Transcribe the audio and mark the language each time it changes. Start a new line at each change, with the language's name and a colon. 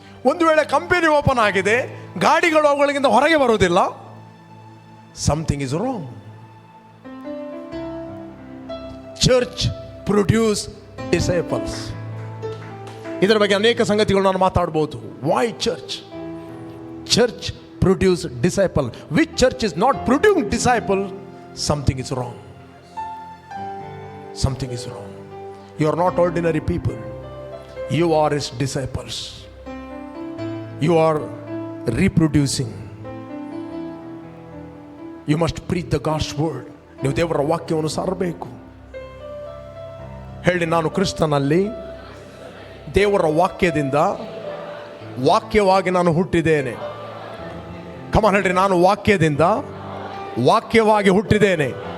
Kannada: ಒಂದು ವೇಳೆ company open ಆಗಿದೆ, ಗಾಡಿಗಳು ಅವುಗಳಿಗಿಂತ ಹೊರಗೆ ಬರುವುದಿಲ್ಲ,
English: something is wrong. Church produce disciples.
Kannada: ಇದರ ಬಗ್ಗೆ ಅನೇಕ ಸಂಗತಿಗಳು ನಾನು ಮಾತಾಡಬಹುದು.
English: Why church? Church produce disciple. Which church is not producing disciple? Something is wrong. Something is wrong. You are not ordinary people. You are his disciples. You are reproducing. You must preach the God's word.
Kannada: ನೀವು ದೇವರ ವಾಕ್ಯವನ್ನು ಸಾರಬೇಕು. ಹೇಳಿ, ನಾನು ಕ್ರಿಸ್ತನಲ್ಲಿ ದೇವರ ವಾಕ್ಯದಿಂದ ವಾಕ್ಯವಾಗಿ ನಾನು ಹುಟ್ಟಿದ್ದೇನೆ. ಕಮಾನ್ ಹೇಳ್ರಿ, ನಾನು ವಾಕ್ಯದಿಂದ ವಾಕ್ಯವಾಗಿ ಹುಟ್ಟಿದ್ದೇನೆ.